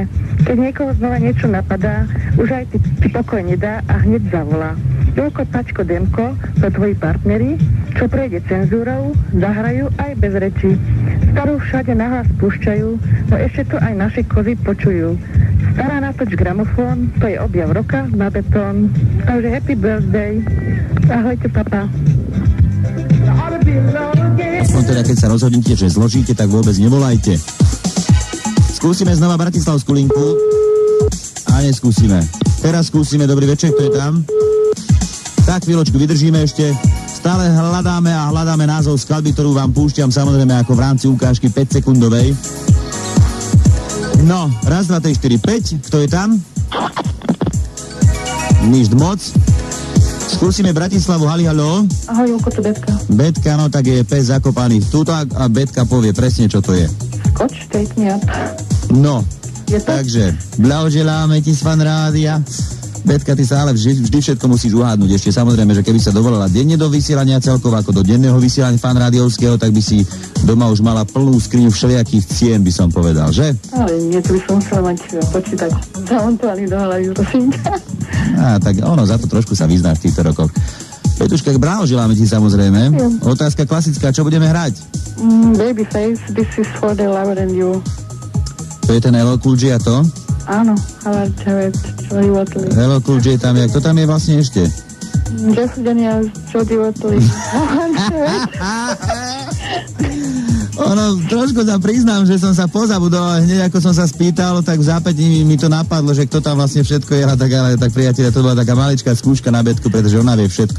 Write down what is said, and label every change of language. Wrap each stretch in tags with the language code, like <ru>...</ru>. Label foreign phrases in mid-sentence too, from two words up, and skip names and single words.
<sk>Keď niekoho znova niečo napadá, už aj ti pokoj nedá a hneď zavolá. Joľko, Pačko, Demko, to tvoji partneri, čo prejde cenzúrou, zahrajú aj bez rečí. Starú všade nahlas púšťajú, no ešte to aj naši kozy počujú. Stará natoč gramofón, to je objav roka na betón. Takže</sk> <en>happy birthday.</en> <sk>Ahojte, papa. Aspoň teda, keď sa rozhodnete, že zložíte, tak vôbec nevolajte. Skúsime znova bratislavskú linku. A neskúsime. Teraz skúsime, dobrý večer, kto je tam? Tak, chvíľočku, vydržíme ešte. Stále hľadáme názov skladby, ktorú vám púšťam, samozrejme ako v rámci ukážky 5-sekundovej. No, 1, 2, 3, 4, 5. Kto je tam? Nič moc. Skúsime Bratislavu, halo. Ahoj, Julko, to Betka. Betka, no tak je pes zakopaný tuto a Betka povie presne, čo to je.</sk> <en>Scotch, take me up.</en> <sk>No, Je to? takže, blahoželáme ti z Fan Rádia. Betka, ty sa ale vždy všetko musíš uhádnuť. Ešte samozrejme, že keby sa dovolila denne do vysielania celkovo ako do denného vysielania Fan Rádiovského, tak by si doma už mala plnú skriňu všelijakých cien, by som povedal, že? Ale nie, to by som musela mať počítať. Zamontovaný do hlavy, prosím ťa. Á, tak ono, za to trošku sa vyznáš v týchto rokoch. Petuška, blahoželáme ti samozrejme. Otázka klasická, čo budeme hrať? Babyface,</sk> <en>this is for the lover and you.</en> <sk>To je ten LL Cool J a to? Áno, ale Jody Watley. LL Cool J tam je, kto tam je vlastne ešte? Jeff Daniels, Jody Watley. Ono, trošku sa priznám, že som sa pozabudol, hneď ako som sa spýtal, tak v zápätí mi to napadlo, že kto tam vlastne všetko je, tak priateľa, to bola taká maličká skúška na Betku, pretože ona vie všetko.</sk>